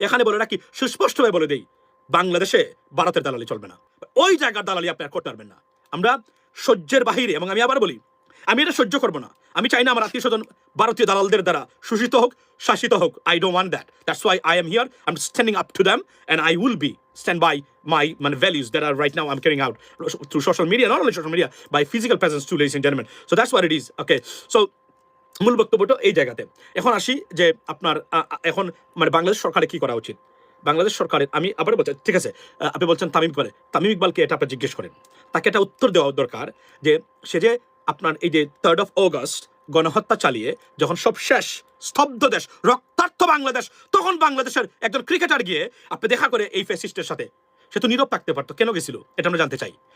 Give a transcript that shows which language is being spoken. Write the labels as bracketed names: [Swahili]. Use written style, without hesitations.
[Bangla] সেখানে বলে রাখি, সুস্পষ্টভাবে বলে দেই, বাংলাদেশে ভারতের দালালি চলবে না, ওই জায়গার দালালি আপনারা করতে পারবেন না। আমরা সহ্যের বাহিরে, এবং আমি আবার বলি, আমি এটা সহ্য করবো না। আমি চাই না আমার আত্মীয় স্বজন ভারতীয় দালালদের দ্বারা শোষিত হোক, শাসিত হোক। [English] I don't want that. That's why I am here. I am standing up to them and I will be stand by my values that are right now I'm carrying out through social media, not only social media, by physical presence too, ladies and gentlemen. So that's what it is. [Bangla] Okay, so মূল বক্তব্যটা এই জায়গাতে। এখন আসি যে আপনার এখন বাংলাদেশ সরকারের কি করা উচিত। বাংলাদেশ সরকারের, আমি আবার বলছি, ঠিক আছে, আপনি বলছেন তামিম ইকবালকে এটা আপনি জিজ্ঞেস করেন, তাকে এটা উত্তর দেওয়া দরকার যে সে যে আপনার এই যে 3rd of August গণহত্যা চালিয়ে যখন সব শেষ, স্তব্ধ দেশ, রক্তার্থ বাংলাদেশ, তখন বাংলাদেশের একজন ক্রিকেটার গিয়ে আপনি দেখা করে এই ফ্যাসিস্টের সাথে, সে তো নীরব থাকতে পারতো, কেন গেছিল এটা আমরা জানতে চাই।